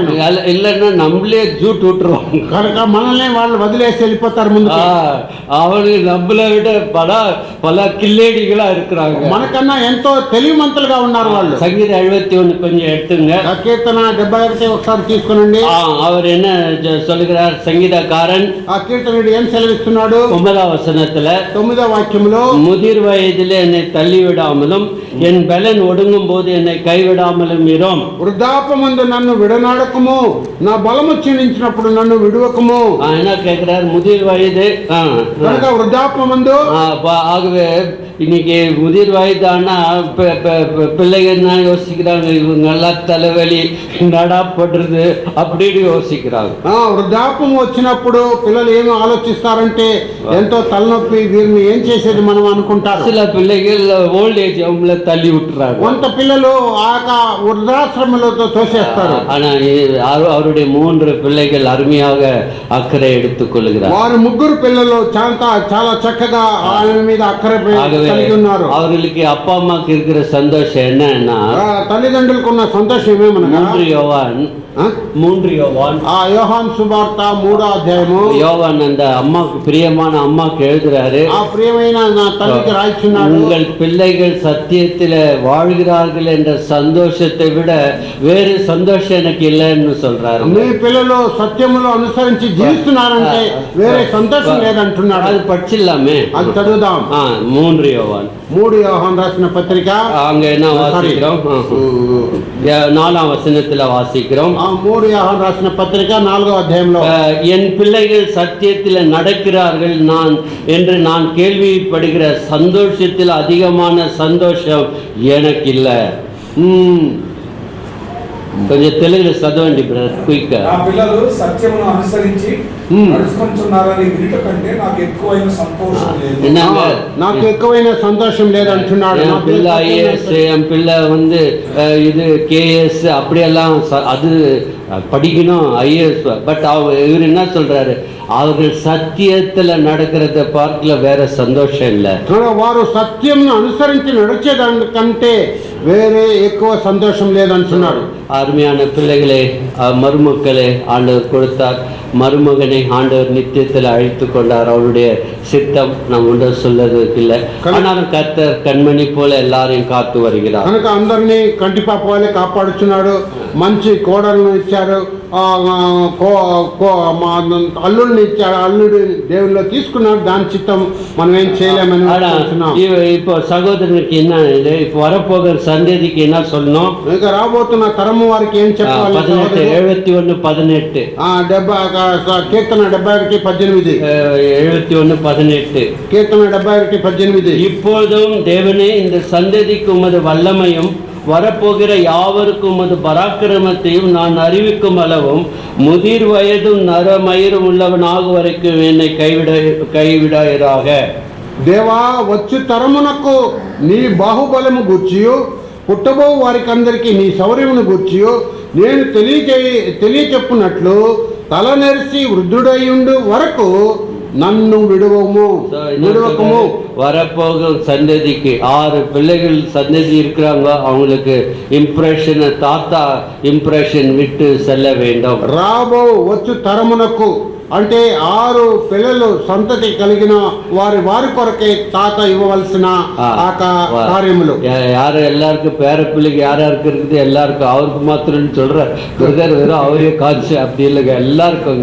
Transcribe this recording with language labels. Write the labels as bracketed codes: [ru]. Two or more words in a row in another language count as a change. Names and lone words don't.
[ta] இல்லன்னா நம்மளே ஜூட் விட்டுருவாங்க. [te] కనుక మనల్ని వాళ్ళు వదిలేసి వెళ్ళిపోతారు ముందుకు. [ta] அவங்க நம்மளை விட பல கில்லேடிகளா இருக்கிறாங்க. [te] మనకన్నా ఎంతో తెలివిమంతులుగా ఉన్నారు వాళ్ళు. [ta] சங்கீத 71 கொஞ்சம் எடுத்துங்க. [te] కీర్తన 71 ఒకసారి తీసుకునండి. [ta] அவர் என்ன சொல்லுகிறார் சங்கீதக்காரன்? [te] ఆ కీర్తనుడు ఏం సెలవిస్తున్నాడు? [ta] 9వ వచనத்துல [te] 9వ వాక్యంలో, [ta] முதிர் வயதிலே என்னை தள்ளிவிடாமலும் என் பலன் ஒடுங்கும் போது என்னை கைவிடாமலும் இரும். [te] వృద్ధాపమందు నన్ను విడనాడకము, నా బలము క్షీణించినప్పుడు నన్ను విడువకము. [ta] என்ன கேட்கிறார்? முதிர் வயது. [te] కనుక వృద్ధాపమందు. [ta] ஆகவே இன்னைக்கு முதிர் வயதானா பிள்ளைங்க என்ன யோசிக்கிறாங்க? இவங்க நல்லா தலைவலி நடாப்படுறது அப்படின்னு யோசிக்கிறாங்க. [te] వృద్ధాపం వచ్చినప్పుడు పిల్లలు ఏమి ఆలోచిస్తారంటే ఎంతో తలనొప్పి, వీరిని ఏం చేసేది మనం అనుకుంటారు. [ta] சில பிள்ளைகள் [en] old age [ta] அவங்கள தள்ளி விட்டுறாங்க. [te] కొంత పిల్లలు వృద్ధాశ్రమంలో తోసేస్తారు. [ta] ஆனா அவருடைய 3 பிள்ளைகள் அருமையாக அக்கறை எடுத்துக் கொள்கிறார். [te] వారు 3 పిల్లలు చాలా చక్కగా ఆయన మీద అక్కర కలిగి ఉన్నారు. [ta] அவர்களுக்கு அப்பா அம்மாக்கு இருக்கிற சந்தோஷம் என்னன்னா, [te] తల్లిదండ్రులకు ఉన్న సంతోషం ఏమనగా [ta] 3 யோவான் [te] யோவான் సువార్త 3వ అధ్యాయము. [ta] யோவான் அந்த அம்மாக்கு பிரியமான அம்மாக்கு எழுதுறாரு. [te] ఆ ప్రియమైన నా తల్లికి రాయిచున్నాడు, [ta] உங்கள் பிள்ளைகள் சத்தியத்தில வாழ்கிறார்கள் என்ற சந்தோஷத்தை விட வேறு சந்தோஷம் எனக்கு இல்லைன்னு சொல்றாரு. [te] మీ పిల్లలు సత్యములో అనుసరించి జీవిస్తున్నారంటే వేరే సంతోషం లేదంటున్నాడు. [ta] அது படிச்சிடலாமே, [te] అది చదువుదాం. [ta] 3 யோவான் [te] రాసిన పత్రిక [ta] அங்க என்ன வாசிக்கிறோம்? 4వ வசனத்துல வாசிக்கிறோம். [te] 3 రాసిన పత్రిక 4వ అధ్యాయంలో, [ta] என் பிள்ளைகள் சத்தியத்தில் நடக்கிறார்கள் என்று நான் கேள்விப்படுகிற சந்தோஷத்தில் அதிகமான சந்தோஷம் எனக்கு இல்லை. [te] కొంచెం తెలుగులో చదవండి [en] brother quick. [te] నా పిల్లలు సత్యమును అనుసరించి నడుచుకుంటున్నారని వినుట కంటే నాకు ఎక్కువైన సంతోషం లేదు. నాకు ఎక్కువైన సంతోషం లేదు అంటున్నాడు. [ta] என் பிள்ளை ஐஏஎஸ், என் பிள்ளை இது கேஎஸ் அப்படியெல்லாம் அது படிக்கணும் ஐஏஎஸ். பட் இவர் என்ன சொல்றாரு? அவர்கள் சத்தியத்துல நடக்கிறத பார்க்கல வேற சந்தோஷம் இல்லை. [te] వారు సత్యం అనుసరించి నడిచేదానికంటే వేరే ఎక్కువ సంతోషం లేదంటున్నాడు. [ta] அருமையான பிள்ளைகளே, மருமக்களே ஆண்டவர் கொடுத்தார். மருமகனை ஆண்டவர் நித்தியத்தில் அழைத்து கொண்டார். அவருடைய சித்தம் நாம் ஒன்று சொல்றதுக்கு இல்லை. ஆனாலும் கர்த்தர் கண்மணி போல எல்லாரையும் காத்து வருகிறார். [te] కనుక అందరినీ కంటిపాప వలె కాపాడుచున్నాడు. మంచి కోడలను ఇచ్చారు, అల్లుడిని ఇచ్చాడు, అల్లుడు దేవుల్లో తీసుకున్నాడు, దాని చిత్తం మనం ఏం చేయలేమని [ta] ஆனா [te] అంటున్నాం. [ta] இப்போ சகோதரனுக்கு என்ன இது இப்போ வரப்போகிற சந்ததிக்கு என்ன சொல்லணும்? [te] ఇంకా రాబోతున్న తరము వారికి ఏం చెప్పాలి? 71:18 కీర్తన 71:18 71:18 కీర్తన 71:18 [ta] இப்பொழுதும் தேவனே இந்த சந்ததிக்கு உமது வல்லமையும் வரப்போகிற யாவருக்கும் உமது பராக்கிரமத்தையும் நான் அறிவிக்கும் அளவும் முதிர் வயதும் நரமயிரும் உள்ளவனாக வரைக்கும் என்னை கைவிடாயிராக. [te] దేవా వచ్చు తరమునకు నీ బాహుబలము గూర్చియు పుట్టబో వారికి అందరికీ నీ శౌర్యమును గూర్చియు నేను తెలియచెప్పునట్లు తల నెరిసి వృద్ధుడయ్యుండు వరకు నన్ను విడువకము. [ta] வரப்போகும் சந்ததிக்கு 6 பிள்ளைகள் சந்ததி இருக்கிறாங்க, அவங்களுக்கு தாத்தா இம்ப்ரெஷன் விட்டு செல்ல வேண்டும். [te] రాబో వచ్చు తరమునకు అంటే 6 పిల్లలు సంతతి కలిగిన వారి కొరకే తాత ఇవ్వవలసిన కార్యములు. [ta] யாரு எல்லாருக்கும் பேர பிள்ளைக்கு யாருக்கு இருக்குது எல்லாருக்கும் அவருக்கு மாத்திரம் சொல்ற பிரதர் வெறும் அவரே காட்சி அப்படி இல்லைங்க, எல்லாருக்கும்.